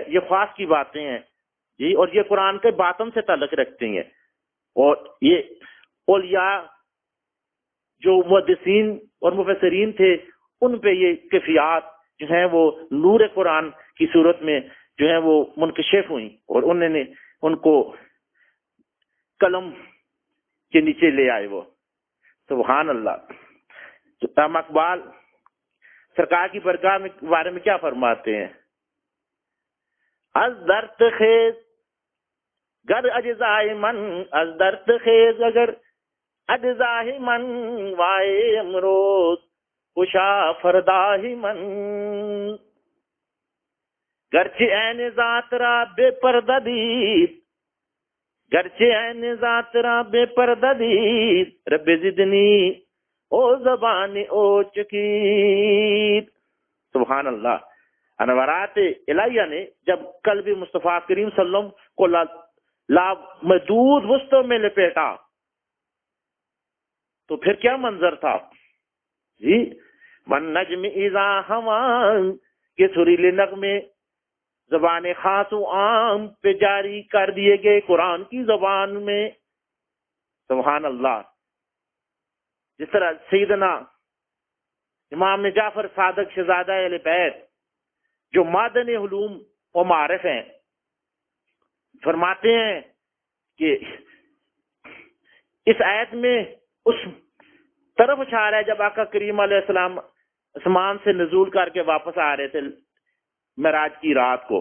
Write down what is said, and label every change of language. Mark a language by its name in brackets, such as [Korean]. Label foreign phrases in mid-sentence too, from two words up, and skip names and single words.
[Urdu] یہ خاص کی باتیں ہیں جی، اور یہ قرآن کے باطن سے تعلق رکھتے ہیں، اور یہ اولیاء جو محدثین اور مفسرین تھے ان پہ یہ کیفیات جو ہیں وہ نور قرآن کی صورت میں جو ہے وہ منکشف ہوئی، اور انہوں نے ان کو قلم کے نیچے لے آئے وہ۔ [Arabic] سبحان اللہ۔ [Urdu] علامہ اقبال سرکار کی برگاہ میں بارے میں کیا فرماتے ہیں؟ [Persian] از درد خیز گر اجزائے من، از درد خیز اگر اجزائے من، وائے امروز خوشا فرداہی من، گرچہ عین ذات را بے پردہ دید، گرچہ عین ذات را بے پردہ دید، رب زدنی او زبان او چکید۔ [Arabic] سبحان اللہ۔ [Urdu] انوارات الہیہ نے جب قلب مصطفیٰ کریم [Arabic] صلی اللہ علیہ وسلم [Urdu] کو لامحدود وسطوں میں لپیٹا تو پھر کیا منظر تھا جی؟ [Arabic] من نجم اذا ہوا [Urdu] کے سریلے نغمے زبان خاص و عام پہ جاری کر دیے گئے قرآن کی زبان میں. [Arabic] سبحان اللہ. [Urdu] جس طرح سیدنا امام جعفر صادق شہزادہ اہل بیت جو معدن علوم و معارف ہیں، فرماتے ہیں کہ اس آیت میں اس طرف اشارہ ہے جب آقا کریم [Arabic] علیہ السلام [Urdu] آسمان سے نزول کر کے واپس آ رہے تھے معراج کی رات کو.